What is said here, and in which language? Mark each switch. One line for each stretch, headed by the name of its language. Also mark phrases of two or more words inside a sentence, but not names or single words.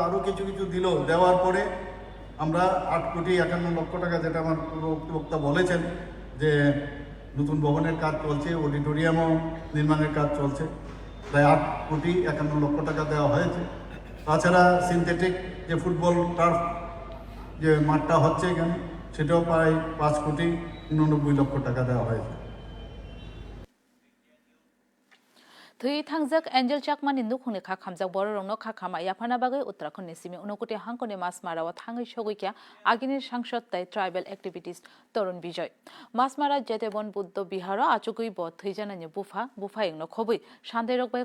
Bangla: আরও কিছু কিছু দিল, দেওয়ার পরে আমরা 8,51,00,000 টাকা, যেটা আমার পুরো বক্তা বলেছেন যে নতুন ভবনের কাজ চলছে, অডিটোরিয়ামও নির্মাণের কাজ চলছে, প্রায় 8,51,00,000 টাকা দেওয়া হয়েছে। তাছাড়া সিনথেটিক যে
English: football turf
Bangla: যে মাঠটা হচ্ছে এখানে, সেটাও প্রায় 5,89,00,000 টাকা দেওয়া হয়েছে।
Kok Borok: थुई थांजक एंजल चाकमानि नुखुंनि खा खामजक बर रंनो खा खामा याफाना बागै उत्तराखंड सिमी उनकोटी हांकोनि मासमाराव थांगै सगैकिया आगिनि सांसद तै
English: tribal activities
Kok Borok: तरुण विजय मासमारा जेतेबन बुद्ध बिहार आचुगै ब थैजानानि बुफा इंनो खबै सान्दैरक बाय